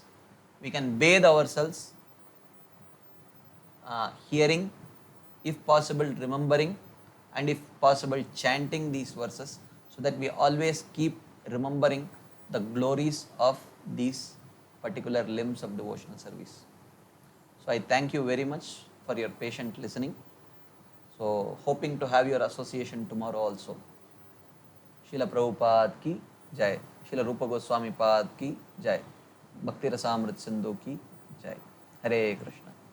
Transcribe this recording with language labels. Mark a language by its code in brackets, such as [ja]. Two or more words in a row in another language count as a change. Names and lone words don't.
[en] We can bathe ourselves hearing, if possible remembering, and if possible chanting these verses, so that we always keep remembering the glories of these particular limbs of devotional service. So I thank you very much for your patient listening. So hoping to have your association tomorrow also. [hi] शिला प्रभुपाद की जय, शिला रूप गोस्वामी पाद की जय, भक्ति रसामृत सिंधु की जय. हरे कृष्ण.